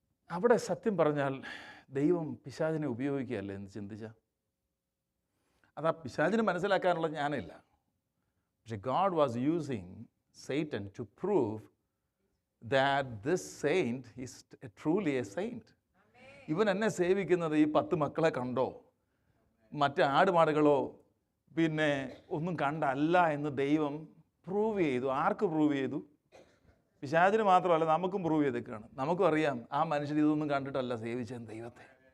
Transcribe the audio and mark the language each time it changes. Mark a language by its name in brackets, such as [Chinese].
[Malayalam] അവിടെ സത്യം പറഞ്ഞാൽ ദൈവം പിശാചിനെ ഉപയോഗിക്കുകയല്ലേ എന്ന് ചിന്തിച്ചാൽ, അതാ പിശാചിന് മനസ്സിലാക്കാനുള്ള ജ്ഞാനമില്ല. പക്ഷെ [English] God was using Satan to prove that this saint is truly a saint. [Malayalam] ഇവൻ എന്നെ സേവിക്കുന്നത് ഈ 10 മക്കളെ കണ്ടോ, മറ്റ് ആടുമാടുകളോ പിന്നെ ഒന്നും കണ്ടല്ല എന്ന് ദൈവം പ്രൂവ് ചെയ്തു. ആർക്ക് പ്രൂവ് ചെയ്തു? പിശാചിന് മാത്രമല്ല, നമുക്കും പ്രൂവ് ചെയ്തേക്കാണ്. നമുക്കും അറിയാം ആ മനുഷ്യർ ഇതൊന്നും കണ്ടിട്ടല്ല സേവിച്ചത് ദൈവത്തെ.